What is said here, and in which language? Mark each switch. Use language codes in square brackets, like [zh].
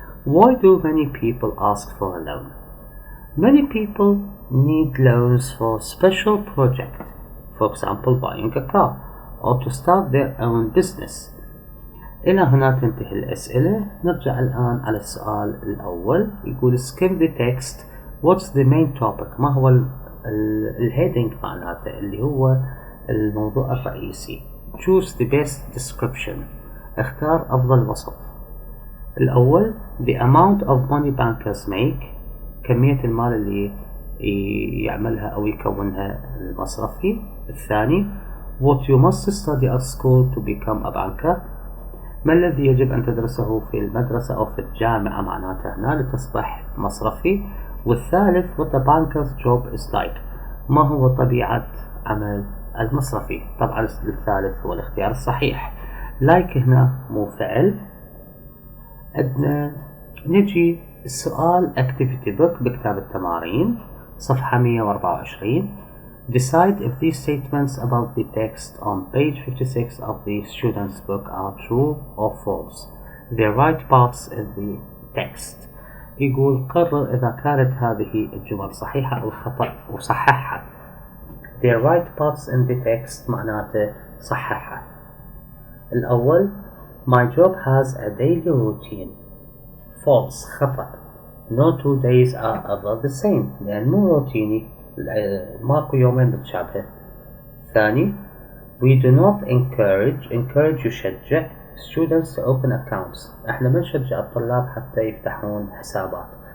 [en] Why do many people ask for a loan? Many people need loans for special projects, for example buying a car or to start their own business. [ar] إلى هنا تنتهي الأسئلة. نرجع الآن على السؤال الأول. يقول [en] skim the text. What's the main topic؟ [ar] ما هو الهيدنج معناته اللي هو الموضوع الرئيسي. [en] Choose the best description. [ar] اختار أفضل وصف. الأول [en] the amount of money bankers make. [ar] كمية المال اللي يعملها أو يكونها المصرفي. الثاني [en] what you must study at school to become a banker. [ar] ما الذي يجب أن تدرسه في المدرسة أو في الجامعة معناتها هنا لتصبح مصرفي. والثالث [en] what a banker's job is like. [ar] ما هو طبيعة عمل المصرفي. طبعا الثالث هو الاختيار الصحيح. [en] like [ar] هنا مو فعل. عندنا نجي السؤال [en] activity book [ar] بكتاب التمارين صفحة 124. [en] Decide if these statements about the text on page 56 of the student's book are true or false. The right parts in the text. [ar] يقول قرر إذا كانت هذه الجمل صحيحة أو خطأ وصححها. [en] The right parts in the text [ar] معناته صححها. الأول [en] My job has a daily routine. False [ar] خطأ. [en] No 2 days are ever the same [ar] لأن مو روتيني ماكو يومين متشابهة. الثاني [en] We do not encourage [ar] يشجع [en] students to open accounts. [ar] احنا ما نشجع الطلاب حتى يفتحون حسابات.